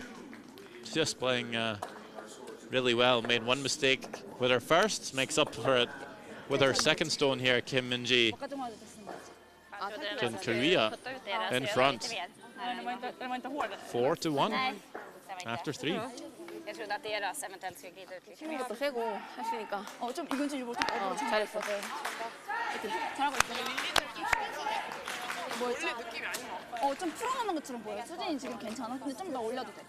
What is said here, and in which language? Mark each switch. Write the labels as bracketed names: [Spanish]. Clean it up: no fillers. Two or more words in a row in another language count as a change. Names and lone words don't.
[English] Just playing really well. Made one mistake with her first, makes up for it with her second stone here, Kim Min-ji. And Korea in front. 4-1 after 3. [Swedish] Jag trodde att deras eventuellt skulle glida ut lite. [Korean] 힘도 세고 했으니까. 좀 이건 좀 일부러 잘했어. 잘하고 있어. 뭐였지? 좀 풀어놓는 것처럼 보여. 수진이 지금 괜찮아? 근데 좀 더 올려도 돼.